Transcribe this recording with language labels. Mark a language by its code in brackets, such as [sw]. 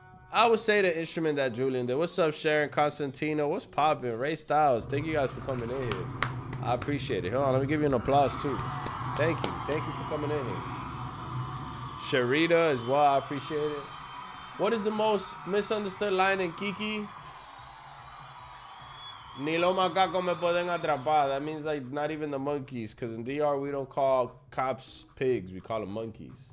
[en] I would say the instrument that Julian did. What's up, Sharon Constantino? What's poppin'? Ray Styles. Thank you guys for coming in here. I appreciate it. Hold on, let me give you an applause too. Thank you for coming in here. Sharita as well, I appreciate it. What is the most misunderstood line in KEKE? [es] Ni los macacos me pueden atrapar. [en] That means like not even the monkeys, because in DR we don't call cops pigs, we call them monkeys.